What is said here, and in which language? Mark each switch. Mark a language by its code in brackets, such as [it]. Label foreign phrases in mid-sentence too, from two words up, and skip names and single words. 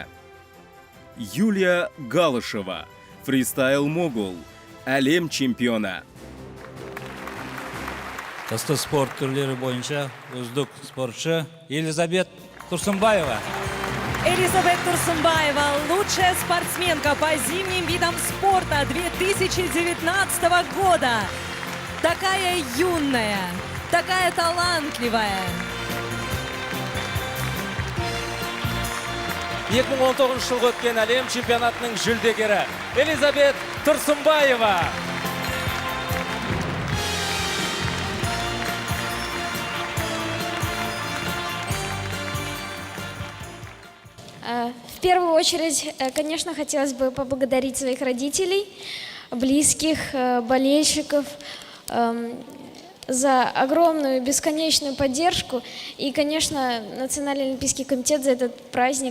[kk] Юлия Галышева, фристайл могул, әлем чемпионы. Қысқы спорт түрлері бойынша үздік спортшы Елизабет Тұрсынбаева. [ru] Элизабет Турсунбаева, лучшая спортсменка по зимним видам спорта 2019 года. Такая юная, такая талантливая. [kk] 2019 жылғы өткен әлем чемпионатының жүлдегері Элизабет Тұрсынбаева. [ru] В первую очередь, конечно, хотелось бы поблагодарить своих родителей, близких, болельщиков за огромную, бесконечную поддержку и, конечно, Национальный олимпийский комитет за этот праздник.